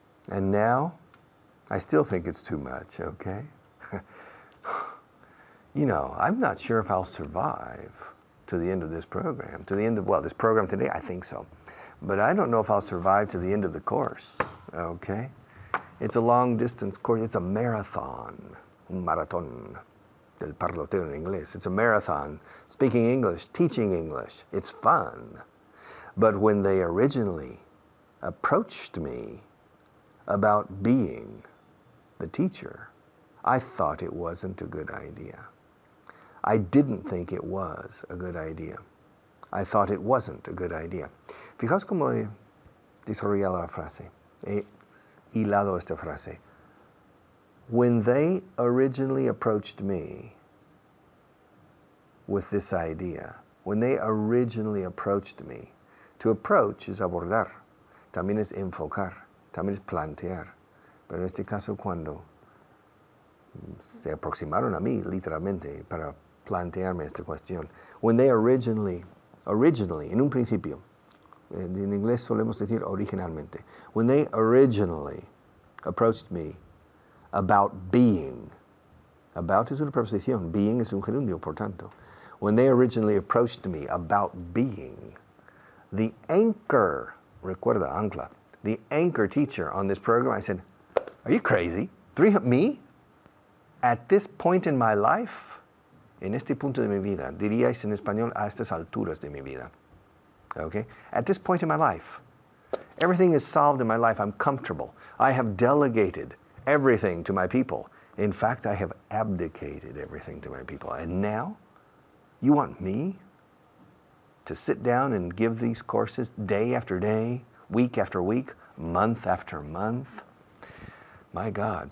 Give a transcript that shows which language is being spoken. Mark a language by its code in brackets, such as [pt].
[en] And now, I still think it's too much, okay? You know, I'm not sure if I'll survive to the end of this program. To the end of, well, this program today, I think so. But I don't know if I'll survive to the end of the course, okay? It's a long distance course. It's a marathon. [es] Un maratón del parloteo en inglés. [en] It's a marathon. Speaking English, teaching English. It's fun. But when they originally approached me about being the teacher, I thought it wasn't a good idea. I didn't think it was a good idea. I thought it wasn't a good idea. [es] Fijaos cómo he desarrollado la frase. He hilado esta frase. [en] When they originally approached me with this idea, when they originally approached me, to approach is [es] abordar, también es enfocar, también es plantear. Pero en este caso, cuando se aproximaron a mí, literalmente, para plantearme esta cuestión. [en] When they originally, [es] en un principio, en inglés solemos decir originalmente, [en] when they originally approached me about being, about [es] es una preposición, [en] being [es] es un gerundio, por tanto. [en] When they originally approached me about being, the anchor, [es] recuerda, ancla, [en] the anchor teacher on this program, I said, are you crazy? Me? At this point in my life, [es] en este punto de mi vida, diríais en español, a estas alturas de mi vida. [en] Okay? At this point in my life, everything is solved in my life. I'm comfortable. I have delegated everything to my people. In fact, I have abdicated everything to my people. And now, you want me to sit down and give these courses day after day, week after week, month after month? My God.